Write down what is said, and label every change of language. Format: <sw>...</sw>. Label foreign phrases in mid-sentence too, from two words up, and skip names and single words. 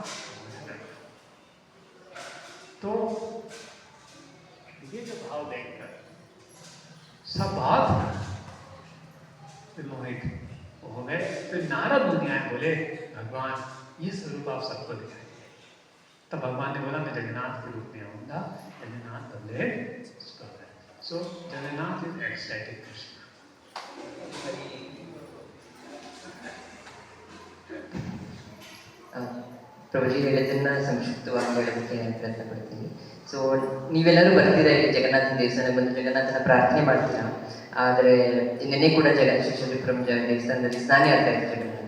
<hi>तो ये जो भाव देखकर सब बात मोहित हो गए। तो नारद मुनि आए, बोले भगवान ये स्वरूप आप सबको दिखाए। तब भगवान ने बोला मैं जगन्नाथ के रूप में आऊंगा। जगन्नाथ बदले सो जगन्नाथ</hi> <en>is ecstatic</en> <hi>कृष्ण।</hi> <kn>ಪ್ರಭುಜಿ ಹೇಳಿದ್ದನ್ನ ಸಂಕ್ಷಿಪ್ತವಾಗಿ ಹೇಳೋದಕ್ಕೆ ಪ್ರಯತ್ನ ಪಡ್ತೀನಿ. ಸೊ ನೀವೆಲ್ಲರೂ ಬರ್ತೀರಾ ಇಲ್ಲಿ ಜಗನ್ನಾಥನ ದೇವಸ್ಥಾನಕ್ಕೆ ಬಂದು ಜಗನ್ನಾಥನ ಪ್ರಾರ್ಥನೆ ಮಾಡ್ತೀರಾ. ಆದರೆ ನಿನ್ನೆ ಕೂಡ ಶ್ರೀಶೈಲಪುರಂ ದೇವಸ್ಥಾನದಲ್ಲಿ ಸ್ನಾನ ಆಗ್ತಾ ಇತ್ತು ಜಗನ್ನಾಥ.</kn>